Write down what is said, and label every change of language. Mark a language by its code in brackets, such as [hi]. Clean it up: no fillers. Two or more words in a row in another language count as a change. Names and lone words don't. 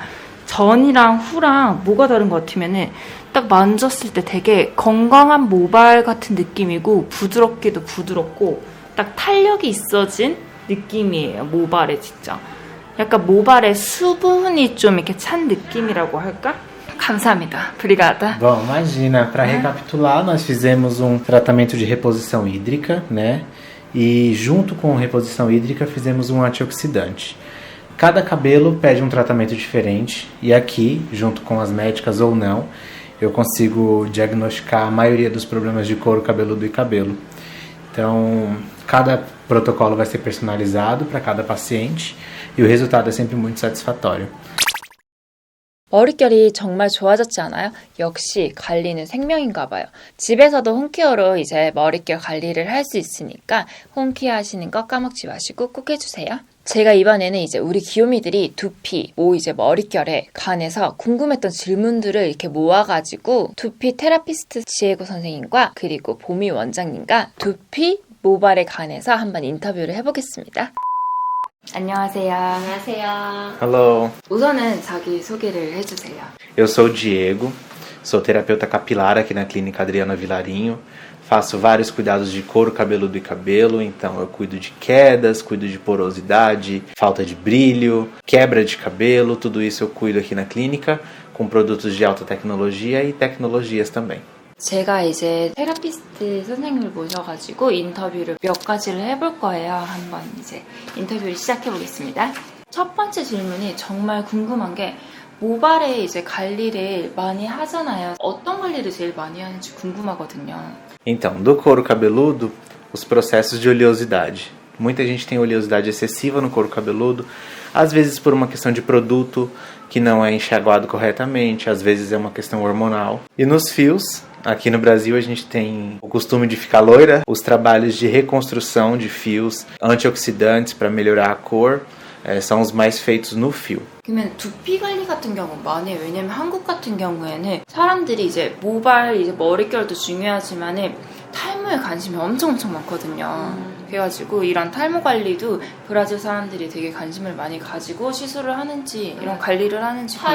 [ko] 전이랑 후랑 뭐가 다른 것 같으면은 딱 만졌을 때 되게 건강한 모발 같은 느낌이고 부드럽기도 부드럽고 딱 탄력이 있어진 느낌이에요. 모발에 진짜. 약간 mobal에 수분이 좀 이렇게 찬 느낌이라고 할까? 감사합니다. [pt] Obrigada. Bom, imagina, para recapitular, nós fizemos um tratamento de reposição hídrica, né? E junto com reposição hídrica fizemos um antioxidante. Cada cabelo pede um tratamento diferente e aqui, junto com as médicas ou não, eu consigo diagnosticar a maioria dos problemas de couro cabeludo e cabelo. Então, cada protocolo vai ser personalizado para cada paciente e o resultado é sempre muito satisfatório. [ko] 머릿결이 정말 좋아졌지 않아요? 역시 관리는 생명인가 봐요. 집에서도 홈케어로 이제 머릿결 관리를 할 수 있으니까 홈케어 하시는 거 까먹지 마시고 꼭 해주세요. 제가 이번에는 이제 우리 귀요미들이 두피, 이제 머릿결에 관해서 궁금했던 질문들을 이렇게 모아가지고 두피 테라피스트 지혜고 선생님과 그리고 보미 원장님과 두피, 모발에 관해서 한번 인터뷰를 해보겠습니다. 안녕하세요. 안녕하세요. [en] Hello, [ko] 우선은 자기 소개를 해주세요. [pt] eu sou o Diego, sou terapeuta capilar aqui na Clínica Adriana Vilarinho. Faço vários cuidados de couro cabeludo e cabelo, então eu cuido de quedas, cuido de porosidade, falta de brilho, quebra de cabelo, tudo isso eu cuido aqui na clínica, com produtos de alta tecnologia e tecnologias também. [ko] 제가 이제 테라피스트 선생님을 모셔가지고 인터뷰를 몇 가지를 해볼 거예요. 한번 이제 인터뷰를 시작해 보겠습니다. 첫 번째 질문이 정말 궁금한 게 모발에 이제 관리를 많이 하잖아요. 어떤 관리를 제일 많이 하는지 궁금하거든요. [pt] Então, do couro cabeludo, os processos de oleosidade. Muita gente tem oleosidade excessiva no couro cabeludo, às vezes por uma questão de produto que não é enxaguado corretamente, às vezes é uma questão hormonal. E nos fios, aqui no Brasil a gente tem o costume de ficar loira, os trabalhos de reconstrução de fios, antioxidantes para melhorar a cor, são os mais feitos no fio. [ko] 그러면 두피 관리 같은 경우는 많이 해요. 왜냐면 한국 같은 경우에는 사람들이 이제 모발, 이제 머릿결도 중요하지만은 탈모에 관심이 엄청 많거든요. 그래가지고 이런 탈모 관리도 브라질 사람들이 되게 관심을 많이 가지고 시술을 하는지 이런 관리를 하는지 궁금해요.